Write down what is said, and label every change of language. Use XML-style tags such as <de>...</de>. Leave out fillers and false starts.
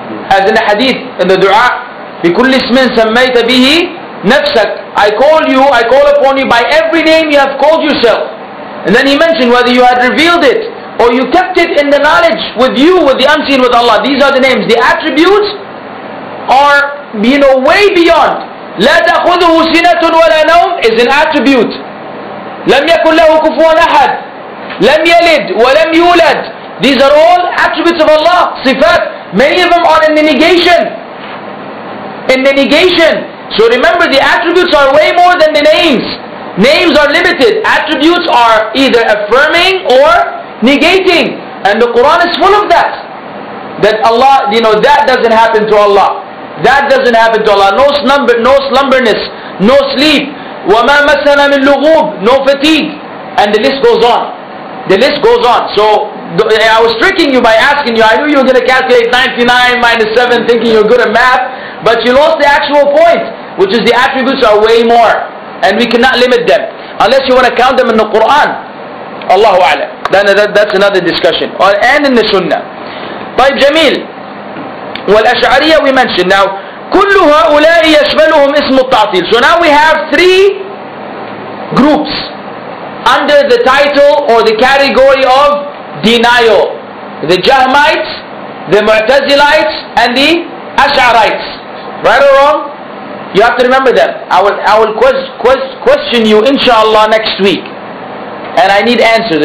<en>As in the hadith, in the dua,</en> <ar>بِكُلِّ اسْمٍ سَمَّيْتَ بِهِ نَفْسَكَ,</ar> <en>I call upon you by every name you have called yourself. And then he mentioned whether you had revealed it or you kept it in the knowledge with you, with the unseen, with Allah. These are the names. The attributes are, way beyond.</en> <ar>لا تأخذه سنة ولا نوم is an attribute. لم يكن له كفوا أحد. لم يلد ولم يولد.</ar> <en>These are all attributes of Allah. Sifat. Many of them are in the negation. In the negation. So remember, the attributes are way more than the names. Names are limited. Attributes are either affirming or negating. And the Quran is full of that. That Allah, that doesn't happen to Allah. That doesn't happen to Allah. No slumberness, no sleep.</en> <ar>وَمَا مَسَّنَا مِن لُغُوبٍ,</ar> <en>no fatigue. And the list goes on. The list goes on. So I was tricking you by asking you. I knew you were going to calculate 99 minus 7 thinking you're good at math. But you lost the actual point, which is the attributes are way more. And we cannot limit them. Unless you want to count them in the Quran. Allahu A'lam. That's another discussion. And in the Sunnah.</en> <ar>طيب جميل.</ar> <en>والأشعرية we mentioned.</en> <ar>Now كل هؤلاء يشملهم اسم التعطيل.</ar> <en>So now we have 3 groups under the title or the category of denial. The Jahmites, the Mu'tazilites, and the Ash'arites. Right or wrong? You have to remember them. I will question you inshallah next week. And I need answers.</en>